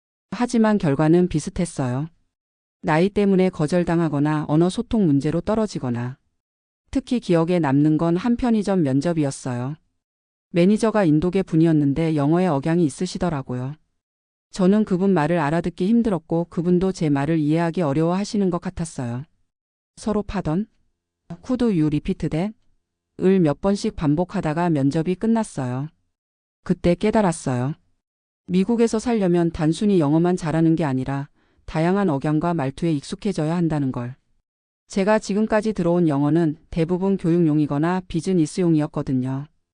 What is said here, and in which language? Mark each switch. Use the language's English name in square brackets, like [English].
[Korean] 하지만 결과는 비슷했어요. 나이 때문에 거절당하거나 언어 소통 문제로 떨어지거나. 특히 기억에 남는 건 한 편의점 면접이었어요. 매니저가 인도계 분이었는데 영어에 억양이 있으시더라고요. 저는 그분 말을 알아듣기 힘들었고 그분도 제 말을 이해하기 어려워하시는 것 같았어요. 서로 파던 [English] Could you repeat that? [Korean] 을 몇 번씩 반복하다가 면접이 끝났어요. 그때 깨달았어요. 미국에서 살려면 단순히 영어만 잘하는 게 아니라 다양한 억양과 말투에 익숙해져야 한다는 걸. 제가 지금까지 들어온 영어는 대부분 교육용이거나 비즈니스용이었거든요.